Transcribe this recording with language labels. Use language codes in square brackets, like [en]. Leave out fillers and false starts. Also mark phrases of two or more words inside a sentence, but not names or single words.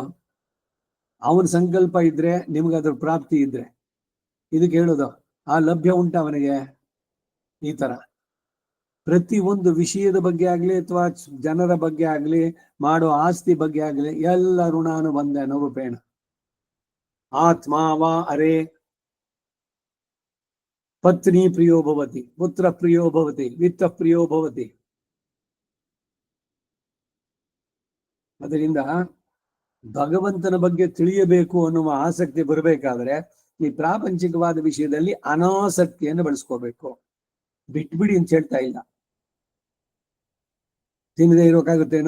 [kn] ಅವನ ಸಂಕಲ್ಪ ಇದ್ರೆ, ನಿಮ್ಗದ್ರ ಪ್ರಾಪ್ತಿ ಇದ್ರೆ, ಇದಕ್ಕೆ ಹೇಳೋದು ಆ ಲಭ್ಯ ಉಂಟ ಅವನಿಗೆ. ಈ ತರ ಪ್ರತಿ ಒಂದು ವಿಷಯದ ಬಗ್ಗೆ ಆಗ್ಲಿ ಅಥವಾ ಜನರ ಬಗ್ಗೆ ಆಗ್ಲಿ ಮಾಡೋ ಆಸ್ತಿ ಬಗ್ಗೆ ಆಗ್ಲಿ ಎಲ್ಲ [sa] ಋಣಾನುಬಂಧ ರೂಪೇಣ. ಆತ್ಮಾವಾ ಅರೆ ಪತ್ನಿ ಪ್ರಿಯೋ ಭವತಿ, ಪುತ್ರ ಪ್ರಿಯೋ ಭವತಿ, ವಿತ್ತ ಪ್ರಿಯೋ ಭವತಿ. [kn] ಅದರಿಂದ ಭಗವಂತನ ಬಗ್ಗೆ ತಿಳಿಯಬೇಕು ಅನ್ನುವ ಆಸಕ್ತಿ ಬರಬೇಕಾದ್ರೆ ಈ ಪ್ರಾಪಂಚಿಕವಾದ ವಿಷಯದಲ್ಲಿ ಅನಾಸಕ್ತಿಯನ್ನು ಬೆಳೆಸ್ಕೋಬೇಕು. ಬಿಟ್ಬಿಡಿ ಅಂತ ಹೇಳ್ತಾ ಇಲ್ಲ. ತಿನ್ನದೆ ಇರೋಕ್ಕಾಗುತ್ತೇನೋ?